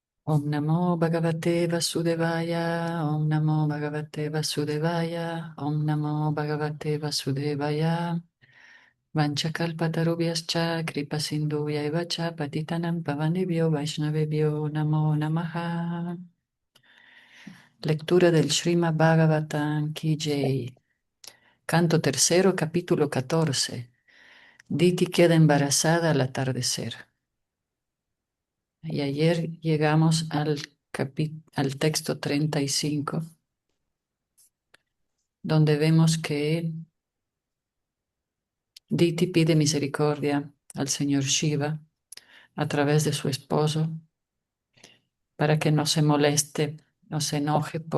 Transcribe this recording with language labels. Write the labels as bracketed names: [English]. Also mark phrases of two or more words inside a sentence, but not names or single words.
[Sanskrit] Om Namo Bhagavate Vasudevaya, Om Namo Bhagavate Vasudevaya, Om Namo Bhagavate Vasudevaya. Vanchakalpatarubhyascha kripasindhuvya cha patitanam pavanebhyo vaishnavebhyo namo namaha. [Spanish] Lectura del Srimad Bhagavatam [Hindi] Ki Jai. [Spanish] Canto tercero, capítulo 14. Diti queda embarazada al atardecer. Y ayer llegamos al texto 35, donde vemos que Diti pide misericordia al señor Shiva a través de su esposo para que no se moleste, no se enoje